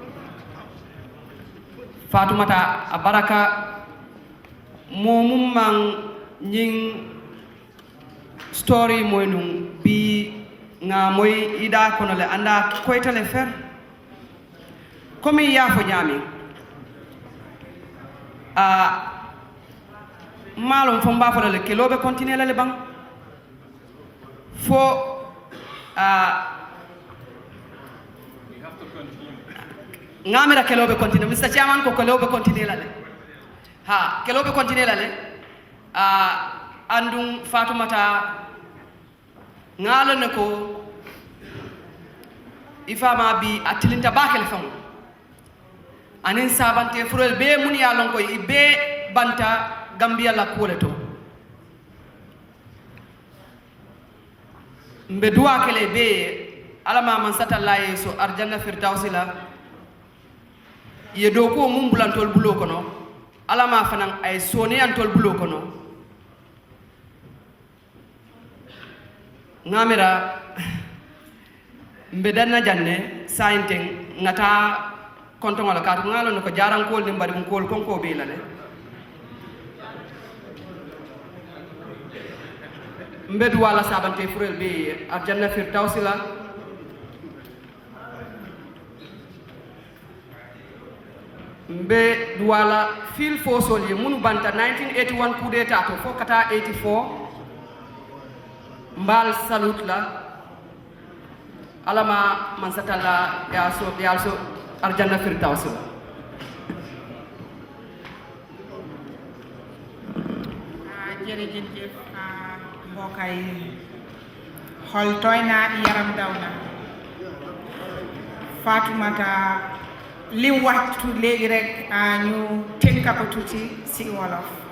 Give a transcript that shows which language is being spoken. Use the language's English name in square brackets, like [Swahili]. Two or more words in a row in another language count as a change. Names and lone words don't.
[Mandingo] Fatoumata abaraka momum man nying story moy num bi nga moy ida kono le anda koytale fer komi yafo ñami malum fo mba fala le kelobe continuer la le bang fo ngamira kelobe continuer Mr. Chairman ko kelobe continuer la le ha kelobe continuer la le andum Fatoumata ngala ne ko ifama bi atilinta bakele fam anen sabante furel be mun ya lon ko be banta Gambia la kuleto mbe duwa kele be alama man satalla yeso arjanna firdausi la ye do ko mum bulantol bulo kono alama fanan ay soni antol bulo kono ngamira mbe danna janne sainteng ngata konto ngala kat ngalo ko jaran kol ni mbari kol konko be la le mbe duwala sabante furel be arjanna firdausi la mbe duwala fil fosol ye munu banta 1981 [French] coup d'état [Mandingo] to fo kata 84 mbal salut la alama man satalla ya so arjanna firdausi la [Wolof] jërëjëf mbokay xol tooy na yaram daw na Fatoumata lim waxtu léegi rek ñu tënka ko tuuti si wolof